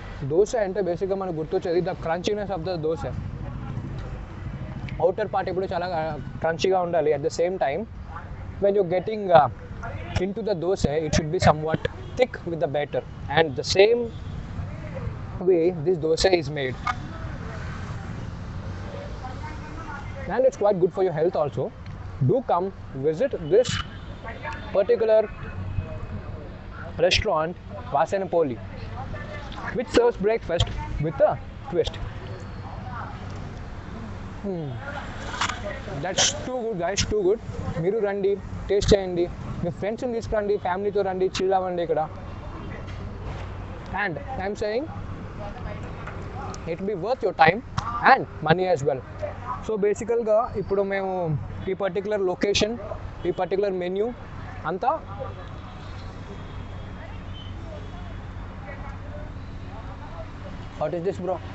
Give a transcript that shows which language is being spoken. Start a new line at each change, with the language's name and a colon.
Telugu: దోశ అంటే బేసిక్గా మనకు గుర్తొచ్చేది
English: The crunchiness of the dosa.
Telugu: Outer part ఎప్పుడు చాలా క్రంచీగా ఉండాలి.
English: At the same time when you getting into the dosa it should be somewhat thick with the batter, and the same way this dosa is made. And it's quite good for your health also. Do come visit this particular restaurant, Vasanapolli, which serves breakfast with a twist. That's too good guys, too good.
Telugu: మీరు రండి, taste చేయండి, మీ ఫ్రెండ్స్ని తీసుకురండి, ఫ్యామిలీతో రండి, chill అవ్వండి ఇక్కడ.
English: And I'm saying it be worth your time and money as well.
Telugu: So బేసికల్గా ఇప్పుడు మేము ఈ పర్టికులర్ లొకేషన్, ఈ పర్టికులర్ మెన్యూ అంతా
English: What is this, bro?